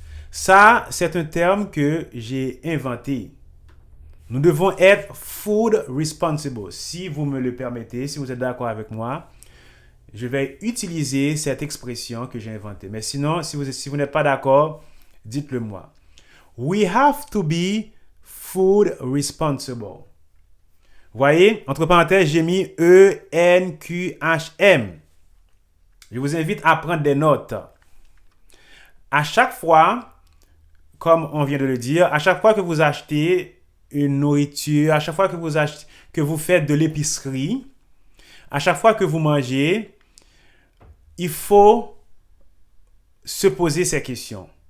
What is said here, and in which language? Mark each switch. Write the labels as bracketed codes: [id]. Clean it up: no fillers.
[fr] Ça, c'est un terme que j'ai inventé. Nous devons être food responsible. Si vous me le permettez, si vous êtes d'accord avec moi, je vais utiliser cette expression que j'ai inventée. Mais sinon, si vous n'êtes pas d'accord, dites-le moi. [en] We have to be food responsible. [fr] Vous voyez, entre parenthèses, j'ai mis ENQHM. Je vous invite à prendre des notes. À chaque fois, comme on vient de le dire, à chaque fois que vous achetez une nourriture, à chaque fois que vous faites de l'épicerie, à chaque fois que vous mangez, il faut se poser ces questions.